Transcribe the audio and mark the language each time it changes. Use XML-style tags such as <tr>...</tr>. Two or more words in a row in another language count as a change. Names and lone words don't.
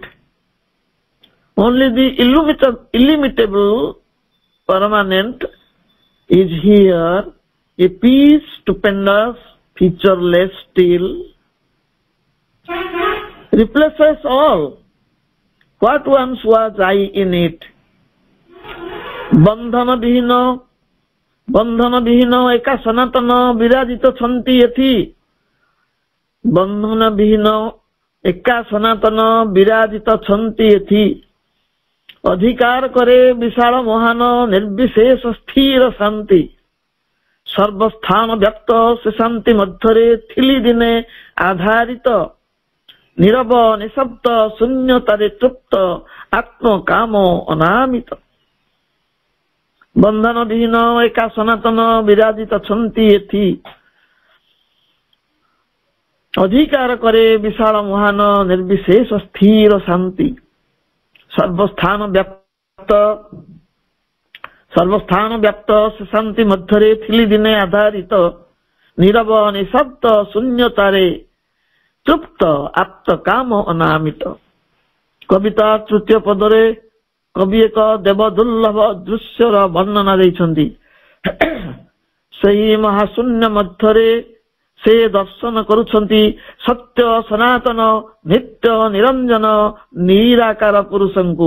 <en>Only the illimitable permanent is here, a peace stupendous, featureless still, replaces all what once was I in it.</en> <or>ବନ୍ଧନ ବିହୀନ ଏକା ସନାତନ ବିରାଜିତ ଛନ୍ତି ଏଥି। ବନ୍ଧନ ବିହୀନ ଏକା ସନାତନ ବିରାଜିତ ଛନ୍ତି ଏଥି। ଅଧିକାର କରେ ବିଶାଳ ମହାନ ନିର୍ବିଶେଷ ସ୍ଥିର ଶାନ୍ତି। ସର୍ବସ୍ଥାନ ବ୍ୟାପ୍ତ ସେ ଶାନ୍ତି ମଧ୍ୟରେ ଥିଲି ଦିନେ ଆଧାରିତ। ନୀରବ ନିଃଶବ୍ଦ ଶୂନ୍ୟତାରେ ତୃପ୍ତ ଆତ୍ମକାମ ଅନାମିତ। ବନ୍ଧନ ବିହୀନ ଏକା ସନାତନ ବିରାଜିତ ଛନ୍ତି ଏଥି। ଅଧିକାର କରେ ବିଶାଳ ମହାନ ନିର୍ବିଶେଷ ସ୍ଥିର ଶାନ୍ତି। ସର୍ବସ୍ଥାନ ବ୍ୟାପ୍ତ ସେ ଶାନ୍ତି ମଧ୍ୟରେ ଥିଲି ଦିନେ ଆଧାରିତ। ନୀରବ ନିଃଶବ୍ଦ ଶୂନ୍ୟତାରେ ତୃପ୍ତ ଆତ୍ମକାମ ଅନାମିତ। কবিতা তৃତୀୟ ପଦରେ କବି ଏକ ଦେବଦୁର୍ଲଭ ଦୃଶ୍ୟର ବର୍ଣ୍ଣନା ଦେଇଛନ୍ତି। ସେହି ମହାଶୂନ୍ୟ ମଧ୍ୟରେ ସେ ଦର୍ଶନ କରୁଛନ୍ତି ସତ୍ୟ ସନାତନ ନିତ୍ୟ ନିରଞ୍ଜନ ନିରାକାର ପୁରୁଷଙ୍କୁ।</or>